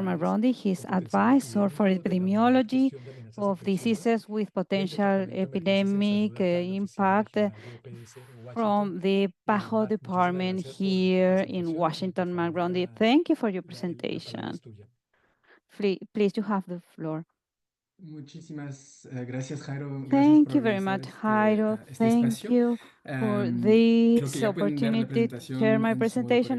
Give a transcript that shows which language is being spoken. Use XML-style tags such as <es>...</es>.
<en>Marrondi, his advisor for epidemiology of diseases with potential epidemic impact from the PAHO department here in Washington. Marrondi, thank you for your presentation. Please, you have the floor.</en> <es>Muchísimas gracias, Jairo.</es> <en>Thank you very much, Jairo. Thank you for this opportunity to share my presentation.</en>